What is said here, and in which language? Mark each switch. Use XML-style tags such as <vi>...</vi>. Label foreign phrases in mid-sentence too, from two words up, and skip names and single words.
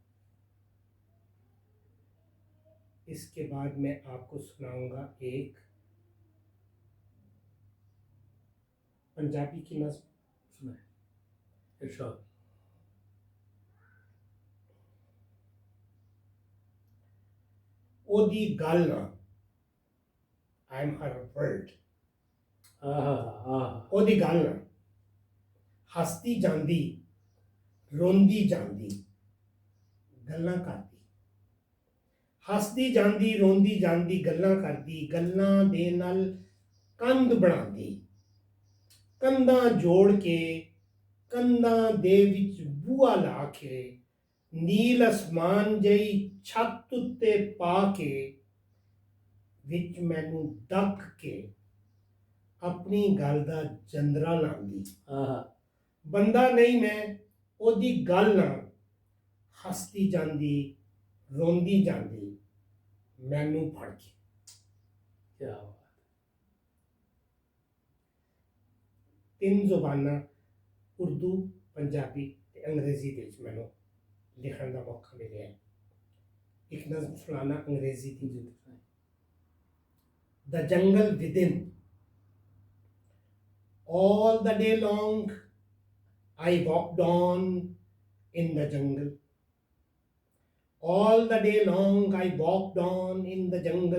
<ur>اس کے بعد میں آپ کو سناؤں گا ایک پنجابی کی نظم. سنائیں ارشاد.</ur> <pa>او دی گل نا</pa> <en>I am her world.</en> <pa>او دی گل نا ہستی جاندی روندی جاندی گلاں کردی. ہستی جاندی روندی جاندی گلاں کردی، گلاں دے نال کندھ بناندی، کندھاں جوڑ کے کندھاں دے وچ بوا لا کے، نیل اسمان جئی چھت اتے پا کے، وچ مینوں ڈک کے اپنی گل دا جندرا لاندی. بندہ نہیں میں او دی گل نہ ہستی جاندی روندی جاندی مینوں پھڑ کے.</pa> <ur>کیا بات.</ur> <pa>تین زباناں اردو، پنجابی تے انگریزی دے وچ مینوں لکھن دا موقع ملیا ہے. ایک نظم سنانا انگریزی دی.</pa> <en>The jungle within. All the day long I walked on in the jungle. All the day long I walked on in the jungle.</en>